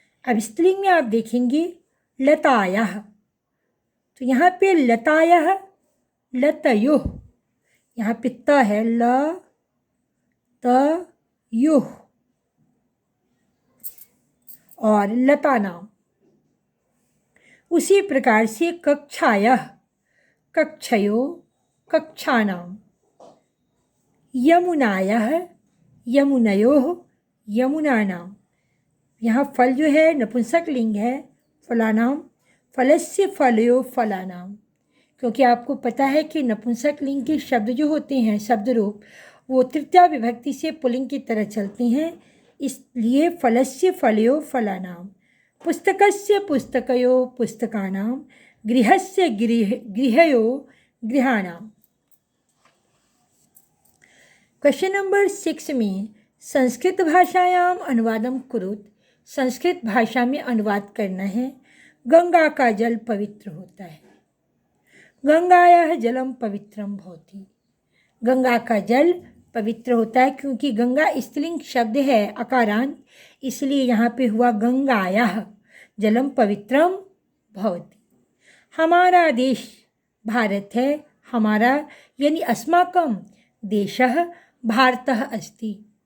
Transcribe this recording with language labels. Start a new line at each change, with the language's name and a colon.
Hindi: अब स्त्रीलिंग में आप देखेंगे लतायाः, तो यहाँ पे लतायाः लतयोः, यहाँ पे त है ल त योः, और लता नाम। उसी प्रकार से कक्षायाः कक्षयो कक्षानाम।
Sanskrit: यमुनायाः यमुनयोः यमुनानाम।
Hindi: यहाँ फल जो है नपुंसक लिंग है, फलानाम, फलस्य फलयो फलानाम। क्योंकि आपको पता है कि नपुंसक लिंग के शब्द जो होते हैं, शब्द रूप, वो तृतीया विभक्ति से पुल्लिंग की तरह चलते हैं, इसलिए फलस्य फलयो फलानाम।
Sanskrit: पुस्तकस्य पुस्तकयो पुस्तकानाम। गृहस्य गृहयो गृहाणाम।
Hindi: क्वेश्चन नंबर 6 में
Sanskrit: संस्कृत भाषायाम अनुवादम कुरुत,
Hindi: संस्कृत भाषा में अनुवाद करना है। गंगा का जल पवित्र होता है।
Sanskrit: गंगायाः जलम पवित्रम भवति।
Hindi: गंगा का जल पवित्र होता है, क्योंकि गंगा स्त्रीलिंग शब्द है अकारांत, इसलिए यहाँ पे हुआ
Sanskrit: गंगायाः जलम पवित्रम भवति।
Hindi: हमारा देश भारत है, हमारा यानी
Sanskrit: अस्माकं देशः भारतः अस्ति।